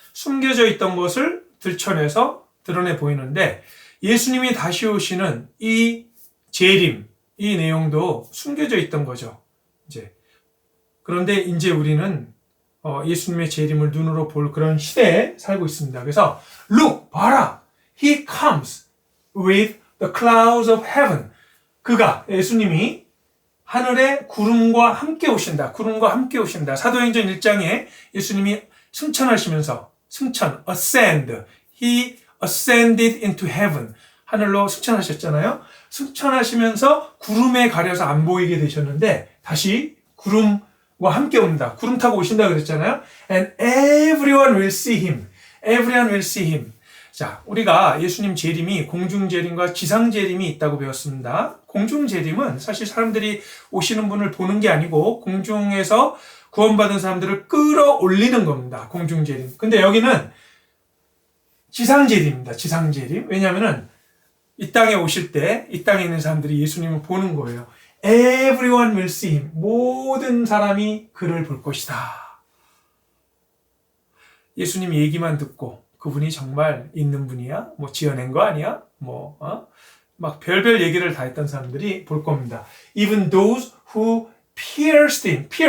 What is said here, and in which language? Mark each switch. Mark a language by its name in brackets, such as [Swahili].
[Korean] 숨겨져 있던 것을 들춰내서 드러내 보이는데, 예수님이 다시 오시는 이 재림, 이 내용도 숨겨져 있던 거죠. 그런데 이제 우리는 예수님의 재림을 눈으로 볼 그런 시대에 살고 있습니다. 그래서 [English] Look, [Korean] 봐라, [English] He comes with the clouds of heaven. [Korean] 예수님이 하늘에 구름과 함께 오신다. 사도행전 1장에 예수님이 승천하시면서 [English] ascend. He ascended into heaven. [Korean] 하늘로 승천하셨잖아요. 승천하시면서 구름에 가려서 안 보이게 되셨는데 다시 구름과 함께 옵니다. 구름 타고 오신다 그랬잖아요. [English] And everyone will see him. Everyone will see him. [Korean] 자, 우리가 예수님 재림이 공중재림과 지상재림이 있다고 배웠습니다. 공중재림은 사실 사람들이 오시는 분을 보는 게 아니고 공중에서 구원받은 사람들을 끌어올리는 겁니다. 공중재림. 근데 여기는 지상재림입니다. 지상재림. 왜냐하면은 이 땅에 오실 때 이 땅에 있는 사람들이 예수님을 보는 거예요. [English] Everyone will see him. [Korean] 모든 사람이 그를 볼 것이다. 예수님 얘기만 듣고 그분이 정말 있는 분이야? 뭐 지어낸 거 아니야? 막 별별 얘기를 다 했던 사람들이 볼 겁니다. [English] Even those who pierced him.